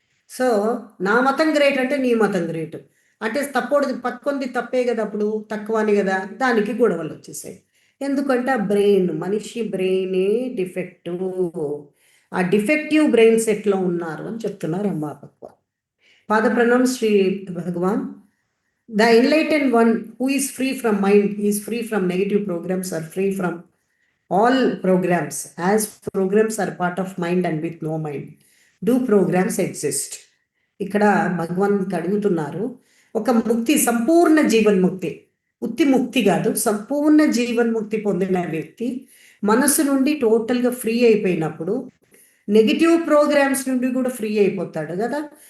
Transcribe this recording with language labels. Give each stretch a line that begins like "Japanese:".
Telugu: So నా మతం great అంటే నీ మతం గ్రేట్ అంటే తప్పొడిది పట్టుకుంది తప్పే కదా, అప్పుడు తక్కువని కదా, దానికి గొడవలు వచ్చేసాయి. ఎందుకంటే ఆ బ్రెయిన్, మనిషి బ్రెయినే డిఫెక్టివ్. ఆ డిఫెక్టివ్ బ్రెయిన్ సెట్లో ఉన్నారు అని చెప్తున్నారు అమ్మా భగవాన్. పాద ప్రణామ్ శ్రీ భగవాన్.
English: The enlightened one who is free from mind, is free from negative programs, or free from all programs, as programs are part of mind and with no mind, do programs exist?
Telugu: ఇక్కడ భగవాన్ అడుగుతున్నారు, ఒక ముక్తి, సంపూర్ణ జీవన్ముక్తి, ఉత్తి ముక్తి కాదు, సంపూర్ణ జీవన్ముక్తి పొందిన వ్యక్తి మనసు నుండి టోటల్గా ఫ్రీ అయిపోయినప్పుడు నెగిటివ్ ప్రోగ్రామ్స్ నుండి కూడా ఫ్రీ అయిపోతాడు కదా.